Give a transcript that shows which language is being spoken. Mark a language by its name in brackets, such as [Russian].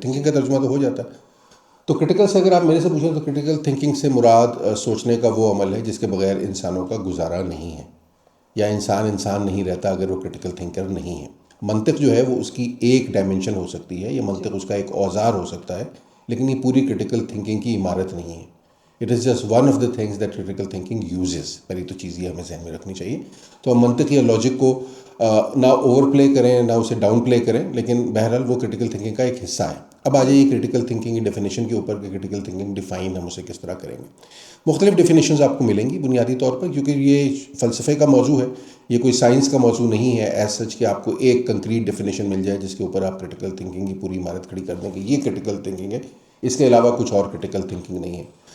[Urdu] Thinking کا ترجمہ تو ہو جاتا ہے. تو کریٹیکل سے اگر آپ میرے سے پوچھیں تو کریٹیکل تھنکنگ سے مراد سوچنے کا وہ عمل ہے جس کے بغیر انسانوں کا گزارا نہیں ہے، یا انسان نہیں رہتا اگر وہ کریٹیکل تھنکر نہیں ہے. منطق جو ہے وہ اس کی ایک ڈائمنشن ہو سکتی ہے، یہ منطق اس کا ایک اوزار ہو سکتا ہے، لیکن یہ پوری کریٹیکل تھنکنگ کی عمارت نہیں ہے. [English] It is just one of the things that critical thinking uses. [Urdu] پہلی تو چیز یہ ہمیں ذہن میں رکھنی چاہیے. تو ہم منطق یا لاجک کو نہ اوور پلے کریں نہ اسے ڈاؤن پلے کریں، لیکن بہرحال وہ کریٹیکل تھنکنگ کا ایک حصہ ہے. اب آ جائیے کریٹیکل تھنکنگ کی ڈیفینیشن کے اوپر کہ کریٹیکل تھنکنگ ڈیفائن ہم اسے کس طرح کریں گے. مختلف ڈیفینیشنز آپ کو ملیں گی بنیادی طور پر، کیونکہ یہ فلسفے کا موضوع ہے، یہ کوئی سائنس کا موضوع نہیں ہے ایز سچ کہ آپ کو ایک کنکریٹ ڈیفینیشن مل جائے جس کے اوپر آپ کریٹیکل تھنکنگ کی پوری عمارت کھڑی کر دیں کہ یہ کریٹیکل تھنکنگ ہے، اس کے علاوہ کچھ اور کریٹیکل تھنکنگ نہیں ہے.